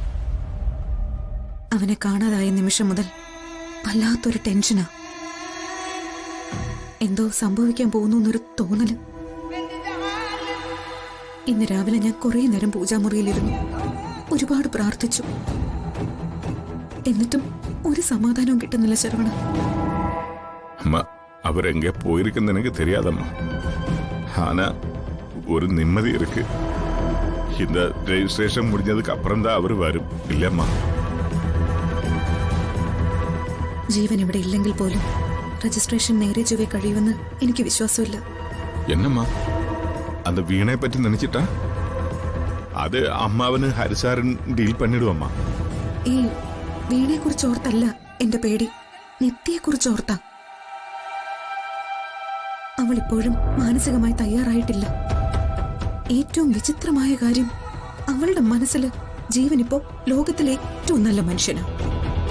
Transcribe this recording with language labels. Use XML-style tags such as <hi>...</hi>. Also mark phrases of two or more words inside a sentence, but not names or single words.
<ml>അവനെ കാണാതായ നിമിഷം മുതൽ വല്ലാത്തൊരു ടെൻഷനാ. എന്തോ സംഭവിക്കാൻ പോകുന്നു എന്നൊരു തോന്നല്. ഇന്ന് രാവിലെ ഞാൻ കുറേ നേരം പൂജാമുറിയിലിരുന്നു, ഒരുപാട് പ്രാർത്ഥിച്ചു. എന്നിട്ടും ഒരു സമാധാനവും കിട്ടുന്നില്ല ശരവണ.</ml> <ta>அம்மா அவர் எங்கே போயிருக்குன்னு எனக்கு தெரியாதம்மா. ஆனா ஒரு நிம்மதி இருக்கு. இந்த ரெஜிஸ்ட்ரேஷன் முடிஞ்சதுக்கு அப்புறம் தான் அவர் வரும் இல்லம்மா.</ta> <ml>ജീവൻ ഇവിടെ ഇല്ലെങ്കിൽ പോലും രജിസ്ട്രേഷൻ നേരെ ചൊവ്വേ കഴിയുമെന്ന് എനിക്ക് വിശ്വാസമില്ല.</ml> <ta>என்னம்மா அந்த வீணை பற்றி நினைச்சிட்டா? அது அம்மாவனு ஹரிசாரன் டீல் பண்ணிடுவம்மா.</ta> <ml>ഈ വീണയെ കുറിച്ച് ഓർത്തല്ല എന്റെ പേടി, നിത്യയെ കുറിച്ച് ഓർത്താ. അവൾ ഇപ്പോഴും മാനസികമായി തയ്യാറായിട്ടില്ല. ഏറ്റവും വിചിത്രമായ കാര്യം, അവളുടെ മനസ്സിൽ ജീവൻ ഇപ്പോ ലോകത്തിലെ ഏറ്റവും നല്ല മനുഷ്യനാണ്.</ml>